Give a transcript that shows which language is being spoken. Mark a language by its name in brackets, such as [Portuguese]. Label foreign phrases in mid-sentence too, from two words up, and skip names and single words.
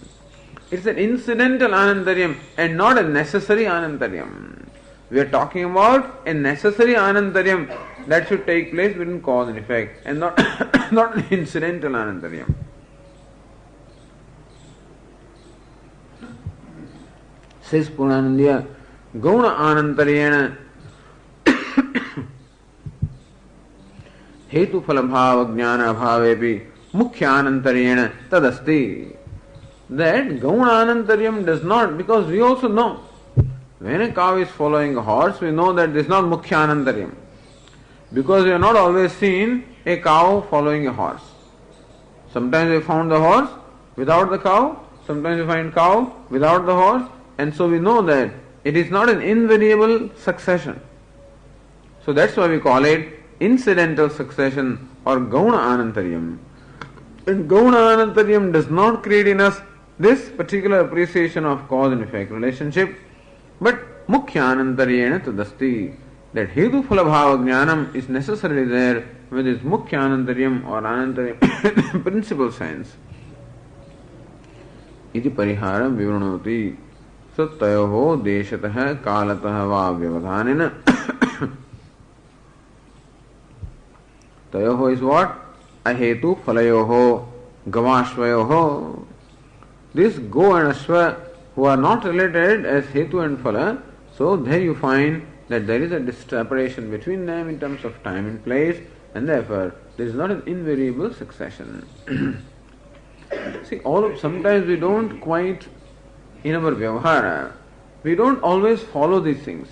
[English] It's an incidental anantaryam and not a necessary anantaryam. We are talking about a necessary anantaryam that should take place between cause and effect and not an incidental anantaryam. [Sanskrit] Says पूर्णानन्द्य, गौण आनन्तर्येण हेतु फलभाव ज्ञान भावेऽपि मुख्य आनन्तर्येण तदस्ति. [English] That [Sanskrit] गौण आनन्तर्यम् [English] does not, because we also know when a cow is following a horse, we know that this is not [Sanskrit] मुख्य आनन्तर्यम्. [English] Because we have not always seen a cow following a horse. Sometimes we found the horse without the cow, sometimes we find cow without the horse, and so we know that it is not an invariable succession. So that's why we call it incidental succession or [Sanskrit] गौण आनन्तर्यम्. [English] And [Sanskrit] गौण आनन्तर्यम् [English] does not create in us this particular appreciation of cause and effect relationship, but [Sanskrit] मुख्यानन्तर्येण तदस्ति, [English] that [Sanskrit] हेतु फल भाव ज्ञानम् [English] is necessarily there with its mukhyanantaryam or anantaryam principal sense. [Sanskrit] इति परिहारं विवृणोति. So तयोः देशतः कालतः वा व्यवधानेन. [English] Tayoho is what? [Sanskrit] अहेतु फलयोः गवाश्वयोः. [English] This go and ashva who are not related as hetu and phala, so there you find that there is a separation between them in terms of time and place, and therefore there is not an invariable succession. See, sometimes we don't quite, in our vyavahara, we don't always follow these things.